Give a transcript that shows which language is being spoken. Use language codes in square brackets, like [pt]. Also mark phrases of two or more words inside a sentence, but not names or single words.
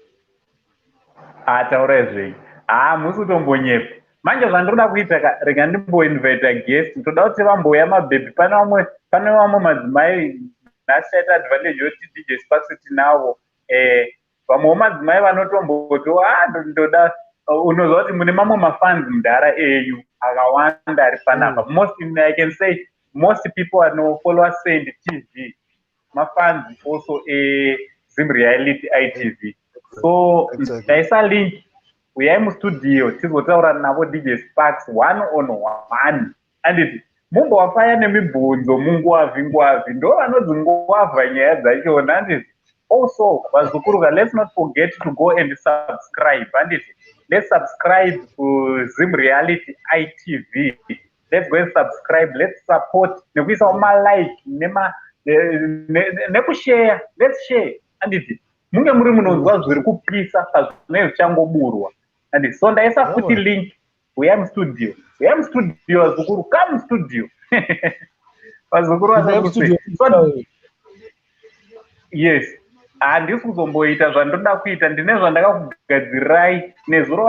[sn] Taura zvei musi kutombonyepa manje zvandoda kuita rega ndimboinvita guest toda kuti vambouya mabhebhi. Pane vamwe madzimai nasaita advantage yoti DJ Sparks tinavo vamwewo madzimai vanotomboti ndoda unozva kuti mune mamwe mafans mudhara enyu akawanda ari panapa. [en] I can say most people [sn] anofollow Send TV mafans [en] also Zim Reality ITV. [sn] So ndaisa link uyai mustudio tizotaura navo DJ Sparks [en] one on one [sn] anditi mumbovafaya nemibvunzo munguavhi ndo vanodzi nguavha nyaya dzachona anditi. [en] Also vazukuruka, let's not forget to go and subscribe anditi. Let's subscribe to Zim Reality ITV. Let's go and subscribe, let's support [sn] nekuisa malike nekushare. [en] Let's share anditi. [sn] Munge muri munonzwa zviri kupisa pazvinenge zvichangoburwa. [en] and so [sn] ndaisa [en] Yeah, futi man. [sn] link uyam studio vazukuru [en] come studio [sn] vazukuru Pinda studio. vasakuse [en] so yes [sn] handisi kuzomboita zvandoda kuita ndine zvandakakugadzirirai nezuro